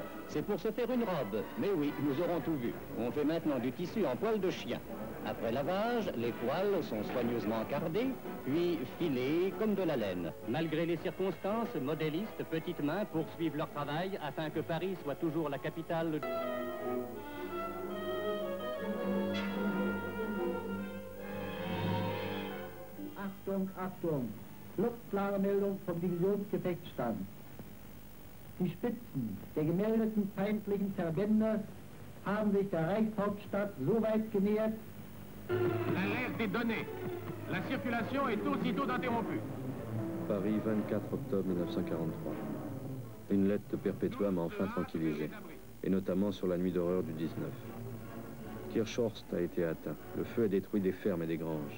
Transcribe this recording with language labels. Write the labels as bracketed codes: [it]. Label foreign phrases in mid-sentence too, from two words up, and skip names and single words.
[fr] C'est pour se faire une robe. Mais oui, nous aurons tout vu. On fait maintenant du tissu en poil de chien. Après lavage, les poils sont soigneusement cardés, puis filés comme de la laine. Malgré les circonstances, modélistes, petites mains poursuivent leur travail afin que Paris soit toujours la capitale. [de] Achtung, Achtung! Luftklare Meldung vom Divisionsgefechtsstand. Die Spitzen der gemeldeten feindlichen Verbände haben sich der Reichshauptstadt so weit genähert. [fr] L'alerte est donnée. La circulation est aussitôt interrompue. Paris, 24 octobre 1943. Une lettre de Perpétua m'a enfin tranquillisé, et notamment sur la nuit d'horreur du 19. Kirchhorst a été atteint. Le feu a détruit des fermes et des granges.